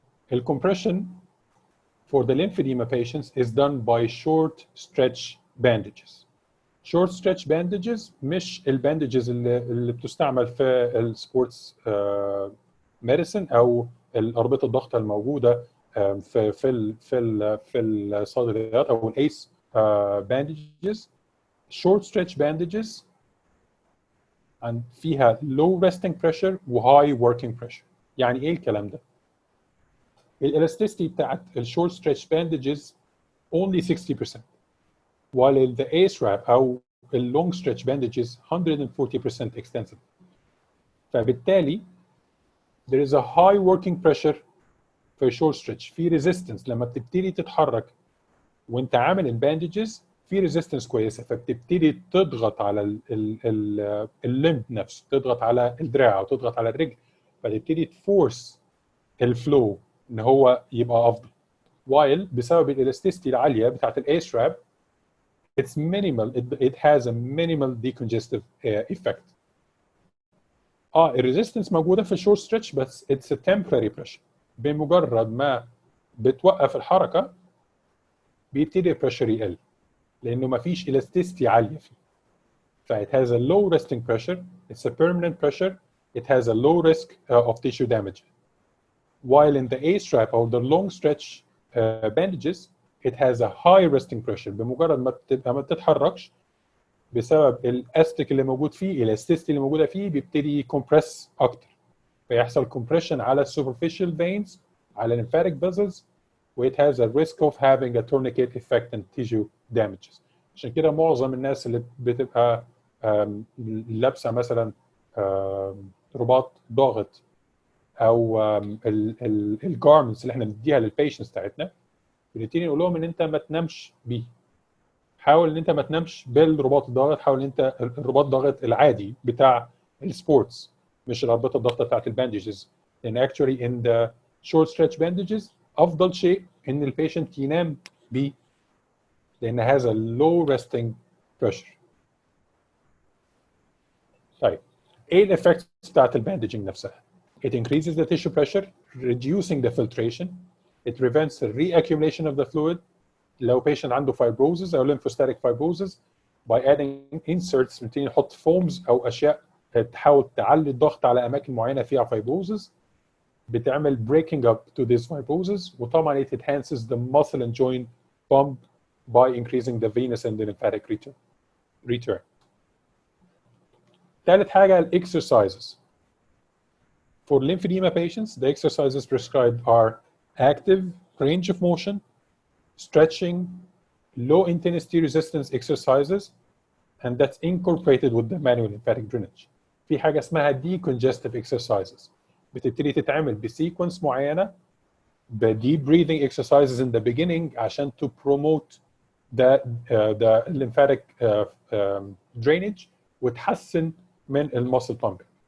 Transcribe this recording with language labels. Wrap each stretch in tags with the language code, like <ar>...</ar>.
<en>الcompression for the lymphedema patients is done by short stretch bandages.</en> <ar>short stretch bandages مش الباندجز اللي بتستعمل في السبورتس ميديسن او الاربطه الضغط الموجوده في الصيدليات او الايس bandages.</ar> <en>short stretch bandages and</en> <ar>فيها</ar> <en>low resting pressure و high working pressure.</en> <ar>يعني ايه الكلام ده؟ الالاستيستي بتاعت الشورت ستريتش bandages only 60%.</ar> <en>while the ACE wrap أو long stretch bandages 140% extensive.</en> <ar>فبالتالي</ar> <en>there is a high working pressure</en> <ar>في شورت ستريتش، في ريزيستنس لما بتبتدي تتحرك وانت عامل الباندجز، في ريزيستنس كويسه، فبتبتدي تضغط على الليمب نفسه، تضغط على الدراع او تضغط على الرجل، فتبتدي تفورس الفلو ان هو يبقى افضل. وايل بسبب الالاستيستي العاليه بتاعت الاي ستراب</ar> <en>it's minimal, it has a minimal decongestive effect.</en> <ar>الريزيستنس موجوده في الشورت ستريتش بس</ar> <en>it's a temporary pressure.</en> <ar>بمجرد ما بتوقف الحركه بيبتدي البريشر يقل لانه ما فيش elasticity عاليه فيه.</ar> <en>ف it has a low resting pressure, it's a permanent pressure, it has a low risk of tissue damage. While in the A strap or the long stretch bandages, it has a high resting pressure.</en> <ar>بمجرد ما بتبقى ما بتتحركش بسبب الاستيك اللي موجود فيه، الاستيستي اللي موجوده فيه، بيبتدي يكمبرس اكتر، فيحصل compression على superficial veins على lymphatic vessels, و</ar> <en>it has a risk of having a tourniquet effect and tissue damages.</en> <ar>عشان كده معظم الناس اللي بتبقى لابسه مثلا رباط ضاغط او الجارمنتس اللي احنا بنديها للبيشنتس بتاعتنا، بنبتدي نقول لهم ان انت ما تنامش بيه. حاول ان انت ما تنامش بالرباط الضاغط، حاول ان انت الرباط الضاغط العادي بتاع السبورتس، مش الرباط الضغط بتاعت الباندجز.</ar> <en>لان actually in the short stretch bandages</en> <ar>افضل شيء ان البيشنت ينام بيه</ar> <en>لان has a low resting pressure.</en> <ar>طيب ايه الافكتس بتاعت الباندجنج نفسها؟</ar> <en>It increases the tissue pressure, reducing the filtration. It prevents the reaccumulation of the fluid.</en> <ar>لو patient عنده fibrosis أو lymphostatic fibrosis,</ar> <en>by adding inserts</en> <ar>بنبتدي نحط foams أو أشياء تحاول تعلي الضغط على أماكن معينة فيها fibrosis، بتعمل</ar> <en>breaking up to this fibrosis.</en> <ar>وطبعا</ar> <en>it enhances the muscle and joint pump by increasing the venous and the lymphatic return.</en> <ar>ثالث حاجة ال exercises.</ar> <en>For lymphedema patients, the exercises prescribed are active range of motion, stretching, low intensity resistance exercises, and that's incorporated with the manual lymphatic drainage.</en> <ar>في حاجة اسمها</ar> <en>decongestive exercises</en> <ar>بتبتدي تتعمل بسيكونس معينة</ar> <en>deep breathing exercises in the beginning عشان to promote the lymphatic drainage</en> <ar>وتحسن من</ar> <en>muscle pumping.</en>